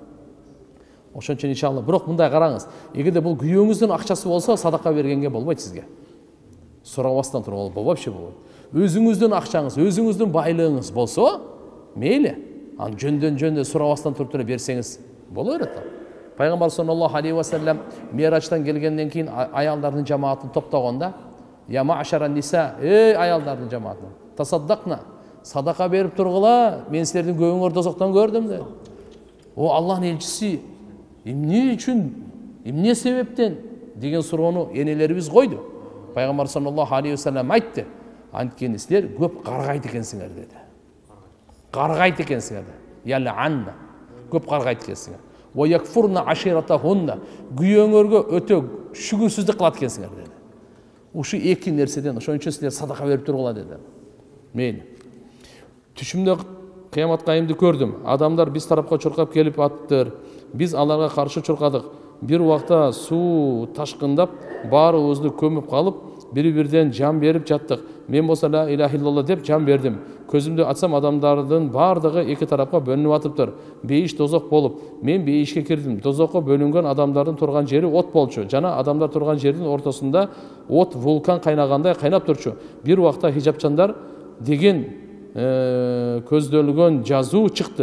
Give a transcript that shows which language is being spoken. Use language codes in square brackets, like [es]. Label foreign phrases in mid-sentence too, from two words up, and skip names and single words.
[ky] Ошон үчүн иншалла. Бирок мындай караңыз. Эгерде бул күйөөңүздүн акчасы болсо, садака бергенге болбойт сизге. Сурабастан туруп болбойт, вообще болбойт. Өзүңүздүн акчаңыз, өзүңүздүн байлыгыңыз болсо, мейли. Аны жөндөн сурабастан туруп берсеңиз боло берет. Пайгамбар [ar] صلى الله عليه وسلم [ky] Мираждан келгенден кийин аялдардын жамаатын топтогонда, [ar] يا معشر النساء, [ky] эй аялдардын жамааты, тасаддакна, садака берип тургула, мен силердин көбүңөр дозоктон көрдүм деп. О Аллахтын элчиси, эмне үчүн, эмне себептен деген суроону энелерибиз койду. Пайгамбар [ar] صلى الله عليه وسلم [ky] айтты. Анткени силер көп каргайт экенсиңер деди. Каргайт экенсиңер. [ar] يلعن أنا. [ky] Көп каргайт экенсиңер. [ar] ويكفرن عشيرتهن. [ky] Күйөөңөргө өтө шүгүрсүздүк кылат экенсиңер деди. Ушу эки нерседен ошон үчүн силер садака берип тургула деди. Мейли. Түшүмдө кыямат кайымды көрдүм. Адамдар биз тарапка чуркап келип аттыр. Биз аларга каршы чуркадык. Бир убакта суу ташкындап, баарыбызды көмүп калып, бири-бирден жан берип жаттык. Мен болсо [ar] لا إله إلا الله [ky] деп жан бердим. Көзүмдү ачсам адамдардын баардыгы эки тарапка бөлүнүп атыптыр. Бейиш дозок болуп, мен бейишке кирдим. Дозокко бөлүнгөн адамдардын турган жери от болчу. Жана адамдар турган жердин ортосунда от вулкан кайнагандай кайнап турчу. Бир убакта хижапчандар деген көздөлгөн жазуу чыкты.